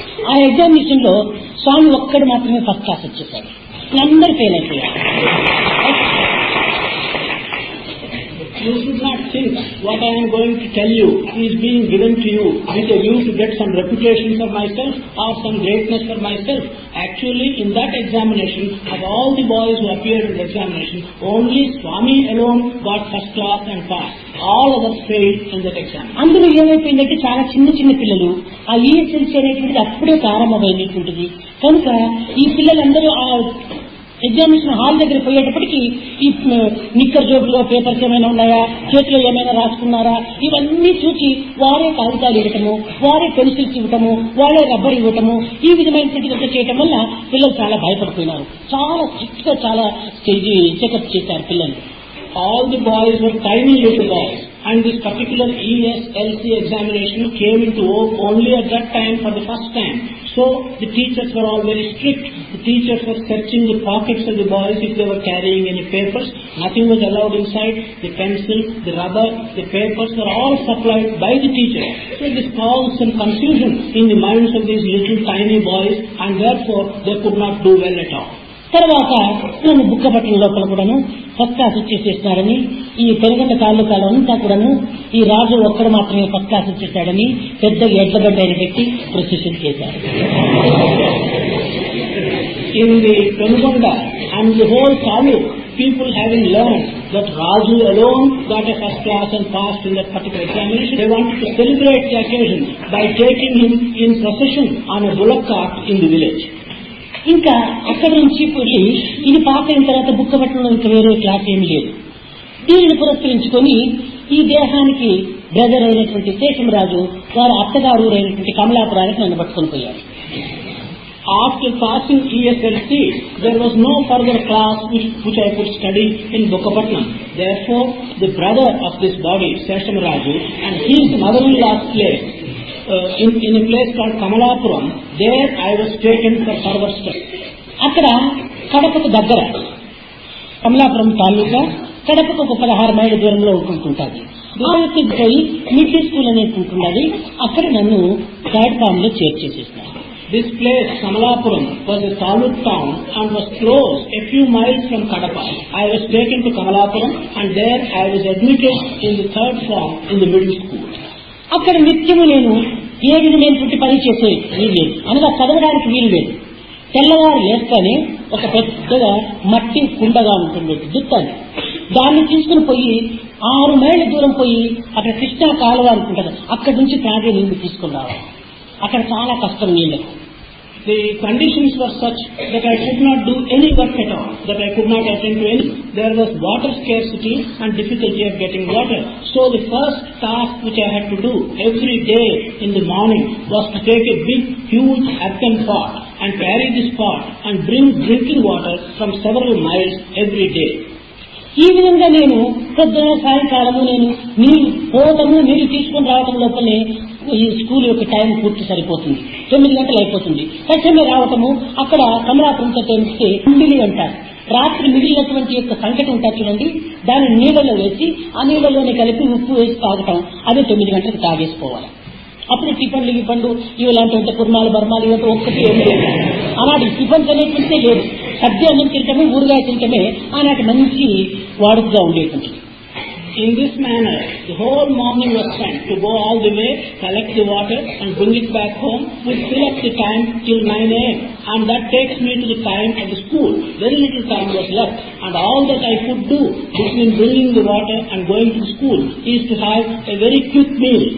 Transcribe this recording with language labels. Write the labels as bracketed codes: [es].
[te] ఆ ఎగ్జామినేషన్ లో స్వామి ఒక్కడు మాత్రమే ఫస్ట్ క్లాస్ వచ్చేసాడు. అందరూ ఫెయిల్ అయిపోయారు. [en] You should not think what I am going to tell you is being given to you with a view to get some reputation for myself or some greatness for myself. Actually, in that examination, of all the boys who appeared in the examination, only Swami alone got first class and passed. All others failed in that exam. [te] అందులో ఏమైపోయిందంటే చాలా చిన్న చిన్న పిల్లలు, ఆ ESLC అనేటువంటిది అప్పుడే ప్రారంభమైనటువంటిది కనుక ఈ పిల్లలందరూ ఆ ఎగ్జామినేషన్ హాల్ దగ్గర పోయేటప్పటికి ఈ నిక్కర్ జోబులో పేపర్స్ ఏమైనా ఉన్నాయా, చేతిలో ఏమైనా రాసుకున్నారా, ఇవన్నీ చూసి వారే కాగితాలు ఇవ్వటము, వారే పెన్సిల్స్ ఇవ్వటము, వారే రబ్బర్ ఇవ్వటము, ఈ విధమైనటువంటి చేయటం వల్ల పిల్లలు చాలా భయపడిపోయినారు. చాలా స్ట్రిక్ట్ గా చాలా చెకప్ చేశారు పిల్లలు. [en] All the boys were tiny little boys, and this particular ESLC examination came into vogue only at that time for the first time. So the teachers were all very strict. The teachers were searching the pockets of the boys if they were carrying any papers. Nothing was allowed inside. The pencil, the rubber, the papers were all supplied by the teachers. So this caused some confusion in the minds of these little tiny boys, and therefore they could not do well at all. [te] తర్వాత నన్ను బుక్కపట్నం లోపల కూడాను first class వచ్చేసేస్తారని, ఈ పెనుగొండ తాలూకాలో అంతా కూడాను ఈ రాజు ఒక్కడు మాత్రమే ఫస్ట్ క్లాస్ వచ్చేసాడని పెద్ద ఎడ్లగడ్డ అని పెట్టి ప్రొసెషన్ చేశారు. [en] In the Penugonda and the whole taluk, people having learned that Raju alone got a first class and passed in that particular examination, they wanted to celebrate the occasion by taking him in procession on a bullock cart in the village. [te] ఇంకా అక్కడి నుంచి పోయి ఇది pass అయిన తర్వాత బుక్కపట్నంలో ఇంకా వేరే class ఏమి లేదు. దీనిని పురస్కరించుకొని ఈ దేశానికి బ్రదర్ అయినటువంటి శేషంరాజు వారి అత్తగారు అయినటువంటి కమలాపురానికి నన్ను పట్టుకొని పోయారు. [en] After passing ESLC, there was no further class which I could study in Bukkapatnam. Therefore, the brother of this body, Seshamraju, and his mother-in-law's place, in a place called Kamalapuram, there I was taken for further study. [te] అక్కడ కడపకు దగ్గర కమలాపురం తాలూకా కడపకు 16 మైళ్ళ దూరంలో ఉంటుంటుంది. దానికి పోయి midi school అనేది ఉంటున్నది. అక్కడ నన్ను థర్డ్ ఫామ్ లో చేర్చేసేసినారు. [en] This place, Kamalapuram, was a taluk town and was close a few miles from Kadapa. I was taken to Kamalapuram and there I was admitted in the third form in the middle school. [te] అక్కడ నిత్యము నేను ఏ విధమైనటువంటి పని చేసే వీలు లేదు, అనగా చదవడానికి వీలు లేదు. తెల్లవారు లేస్తేనే ఒక పెద్దగా మట్టి కుండగా ఉంటుంది దుత్తాన్ని, దాన్ని తీసుకుని పోయి 6 మైళ్ళ దూరం పోయి అక్కడ కృష్ణా కాలువ అనుకుంటారు, అక్కడి నుంచి తాగే నీళ్లు తీసుకుని రావాలి. అక్కడ చాలా కష్టం నీళ్లకు. [en] The conditions were such that I could not do any work at all, that I could not attend to any. There was water scarcity and difficulty of getting water. So the first task which I had to do every day in the morning was to take a big, huge earthen pot and carry this pot and bring drinking water from several miles every day. [te] ఈ విధంగా నేను పొద్దున సాయంకాలము నేను నీళ్లు పోవటము నీళ్లు తీసుకుని రావటం లోపలే ఈ స్కూల్ యొక్క టైం పూర్తి సరిపోతుంది, 9 గంటలు అయిపోతుంది. తక్షణమే రావటము అక్కడ కమలాపురం టైంకి కుండిలి అంటారు. రాత్రి మిగిలినటువంటి యొక్క సంకటి ఉంటారు చూడండి, దాన్ని నీళ్ళలో వేసి ఆ నీళ్ళలోనే కలిపి ఉప్పు వేసి తాగటం, అదే 9 గంటలకు తాగేసుకోవాలి. అప్పుడు టిఫన్లు ఇవ్వండు ఇలాంటి కుర్మాలు బర్మాలు ఇవంటే ఒక్కటి ఏమి లేదు. ఆనాటి టిఫన్స్ అనేటువంటిదే లేదు, సద్య అన్నం తింటమే ఊరగాయ తింటమే ఆనాటి మంచి వాడుకగా ఉండేటువంటిది. [en] In this manner, the whole morning was spent to go all the way, collect the water and bring it back home. We fill up the time till 9 a.m. and that takes me to the time at the school. Very little time was left and all that I could do between bringing the water and going to school is to have a very quick meal.